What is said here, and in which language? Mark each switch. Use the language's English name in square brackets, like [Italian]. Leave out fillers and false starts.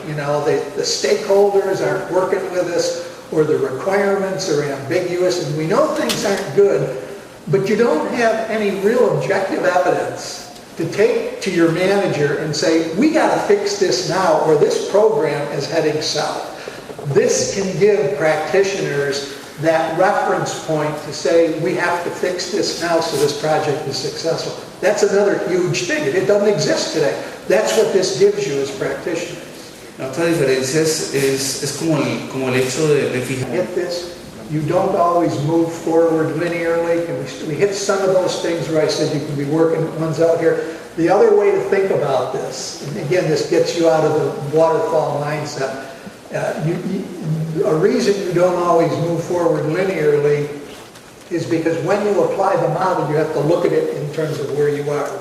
[English] You know, the stakeholders aren't working with us, or the requirements are ambiguous, and we know things aren't good, but you don't have any real objective evidence to take to your manager and say, we got to fix this now, or this program is heading south. This can give practitioners that reference point to say, we have to fix this now so this project is successful. That's another huge thing. It doesn't exist today. That's what this gives you as practitioners. [Spanish] La otra diferencia es como el hecho de fijar. [English] Hit this. You don't always move forward linearly. And we hit some of those things where I said you can be working ones out here. The other way to think about this, and again, this gets you out of the waterfall mindset. A reason you don't always move forward linearly is because when you apply the model, you have to look at it in terms of where you are.